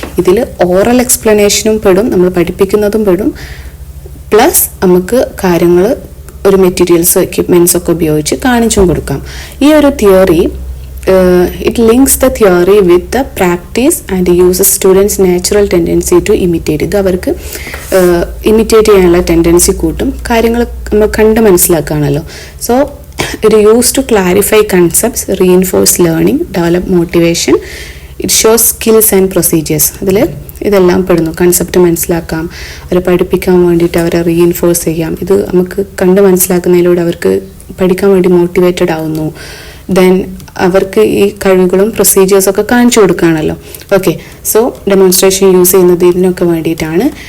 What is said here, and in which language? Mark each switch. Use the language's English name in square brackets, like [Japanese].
[Malayalam] ഇതിൽ ഓറൽ എക്സ്പ്ലനേഷനും പെടും, നമ്മൾ പഠിപ്പിക്കുന്നതും പെടും, പ്ലസ് നമുക്ക് കാര്യങ്ങൾ ഒരു മെറ്റീരിയൽസ് എക്യുപ്മെൻറ്റ്സ് ഒക്കെ ഉപയോഗിച്ച് കാണിച്ചും കൊടുക്കാം. ഈ ഒരു theory [English] it links the theory with the practice and uses students natural tendency to imitate. [Malayalam] ഇത് അവർക്ക് ഇമിറ്റേറ്റ് ചെയ്യാനുള്ള ടെൻഡൻസി കൂട്ടും. കാര്യങ്ങൾ നമ്മൾ കണ്ട് മനസ്സിലാക്കുകയാണല്ലോ. [English] So it used to clarify concepts, reinforce learning, develop motivation, it shows skills and procedures. [Malayalam] അതിൽ ഇതെല്ലാം പെടുന്നു. കൺസെപ്റ്റ് മനസ്സിലാക്കാം, അവരെ പഠിപ്പിക്കാൻ വേണ്ടിയിട്ട് അവരെ റീഇൻഫോഴ്സ് ചെയ്യാം. ഇത് നമുക്ക് കണ്ട് മനസ്സിലാക്കുന്നതിലൂടെ അവർക്ക് പഠിക്കാൻ വേണ്ടി മോട്ടിവേറ്റഡ് ആവുന്നു. ദെൻ അവർക്ക് ഈ കഴിവുകളും പ്രൊസീജിയേഴ്സൊക്കെ കാണിച്ചു കൊടുക്കുകയാണല്ലോ. ഓക്കെ, സോ ഡെമോൺസ്ട്രേഷൻ യൂസ് ചെയ്യുന്നത് ഇതിനൊക്കെ വേണ്ടിയിട്ടാണ്.